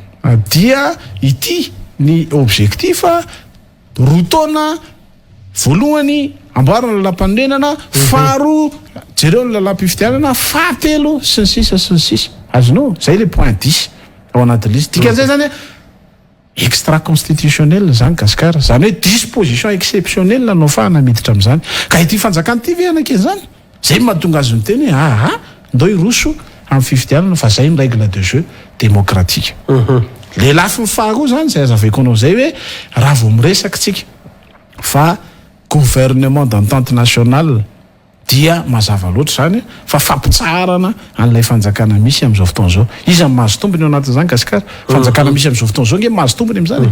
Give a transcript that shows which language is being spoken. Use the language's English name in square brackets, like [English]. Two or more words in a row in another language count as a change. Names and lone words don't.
[Malagasy] dia ity ny objectif rotaona voalohany amboarana lalam-panorenana faharoa jereo ny lalam-pifidianana fahatelo sy ny sisa sy ny sisa azonao zay [French] le point [Malagasy] 10 ao anatin'ny izy dikan'izay zany [French] extra constitutionnel [Malagasy] zany gasikara zany hoe [French] disposition exceptionnelle [Malagasy] no fahana miditra amin'izany ka ity fanjakana ity ve anakeny zany zay mahatonga azy ny teny hoe ndao iroso amin'ny fifidianana fa zay ny [French] règle de jeu démocratique [Malagasy] le lafiny faharoa zany zay azavaiko anao zay hoe raha vao miresaka tsika fa [French] gouvernement d'entente nationale [Malagasy] dia mazava loatra zany fa fampitsarana an'ilay fanjakana misy amin'izao fotoana zao iza mahazo tombony ao anatin'izany gasikara fanjakana misy amin'izao fotoana zao nge mahazo tombony amin'izany